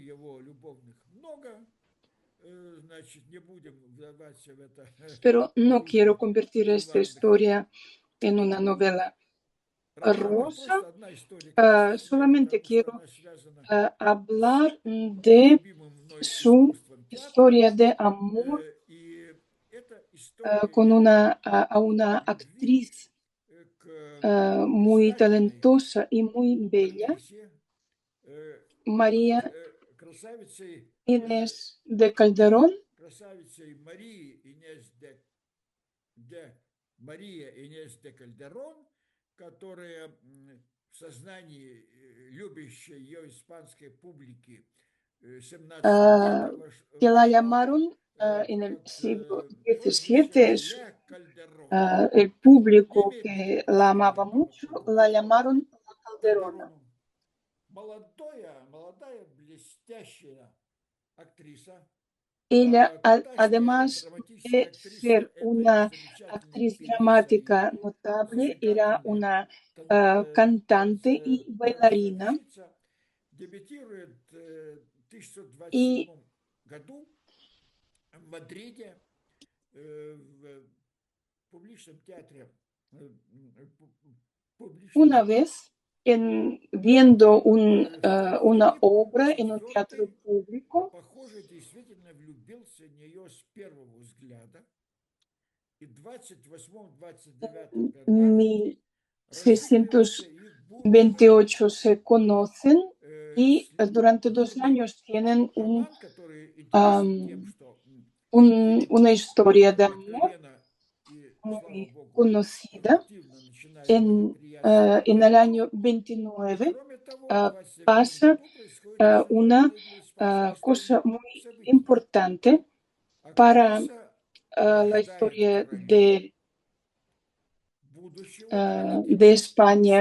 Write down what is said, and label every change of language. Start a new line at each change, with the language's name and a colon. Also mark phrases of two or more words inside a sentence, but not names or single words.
Spanish: Pero no quiero convertir esta historia en una novela rosa, solamente quiero hablar de su historia de amor con una actriz muy talentosa y muy bella, María Inés de Calderón.
Russian: Мария Инес де Кальдерон, которая в сознании любящей ее испанской публики XVII века
Spanish: que la llamaron en el siglo XVII, el público que la amaba mucho, la llamaron la Calderona.
Russian: Молодая, блестящая актриса.
Spanish: Ella, además de ser una actriz dramática notable, era una cantante y bailarina.
Russian: Дебютирует в 1927 Y году в Мадриде в публичном театре.
Spanish: Una vez, viendo una obra en un teatro público,
Russian: Похоже, действительно влюбился в нее с первого взгляда. И в 28-29 годах
Spanish: 1628 se conocen y durante 2 años tienen una historia de amor muy conocida. En el año 29 pasa una cosa muy importante para la historia de España.